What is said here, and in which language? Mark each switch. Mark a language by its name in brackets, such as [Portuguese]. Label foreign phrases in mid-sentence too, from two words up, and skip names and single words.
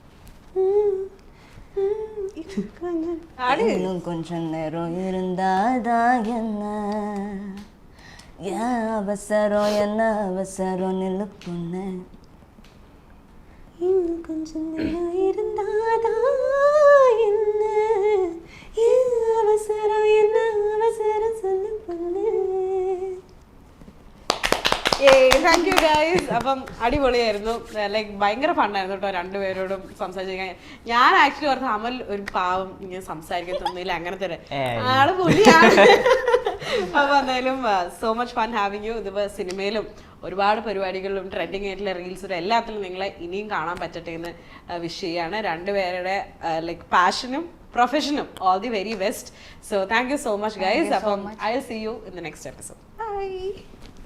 [Tamil] இன்னும் கொஞ்சம் நேரம் இருந்தாதான் என்ன ஏன் அவசரம் என்ன அவசரம் நில்லு பொண்ணு. இன்னும் கொஞ்சம் நேரம் இருந்தாதான் என்ன ஏன் அவசரம் என்ன அவசரம் சொல்லு பொண்ணு. [English] thank you guys. [Malayalam] അപ്പം അടിപൊളിയായിരുന്നു. ലൈക്ക് ഭയങ്കര ഫണ്ണായിരുന്നു കേട്ടോ രണ്ടുപേരോടും സംസാരിക്കാൻ. ഞാൻ ആക്ച്വലി ഓർത്ത് അമൽ ഒരു പാവം ഇങ്ങനെ സംസാരിക്കത്തൊന്നുമില്ല, അങ്ങനത്തെ ആള് പുലിയാണ്. അപ്പൊ എന്തായാലും [English] so much fun having you. [Malayalam] ഇതിപ്പോ സിനിമയിലും ഒരുപാട് പരിപാടികളിലും ട്രെൻഡിങ് ആയിട്ടുള്ള റീൽസിലും എല്ലാത്തിലും നിങ്ങളെ ഇനിയും കാണാൻ പറ്റട്ടെ എന്ന് വിഷ് ചെയ്യാണ്. രണ്ടുപേരുടെ ലൈക്ക് പാഷനും പ്രൊഫഷനും [English] all the very best. so thank you so much guys. അപ്പം I will see you in the next episode. ബൈ.